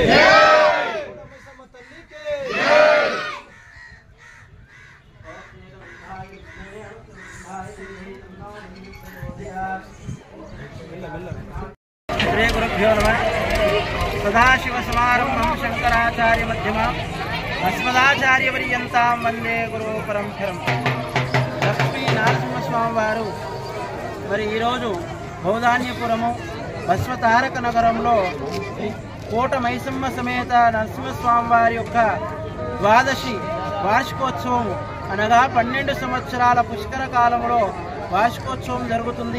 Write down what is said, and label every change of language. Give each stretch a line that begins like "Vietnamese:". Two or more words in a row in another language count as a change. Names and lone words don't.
Sanskrit: श्री गुरुभ्यो नमः। सदाशिव समारंभं शंकराचार्य मध्यमाम् अस्मदाचार्यपर्यन्तां वंदे गुरु परंपरं।
Telugu: लक्ष्मी నరసింహస్వామి వారు మరి ఈరోజు బౌధాన్యపురము బస్వతారక నగరంలో కోట మైసమ్మ సమేత నరసింహస్వామి వారి యొక్క ద్వాదశి వార్షికోత్సవం అనగా 12 సంవత్సరాల పుష్కర కాలంలో వార్షికోత్సవం జరుగుతుంది।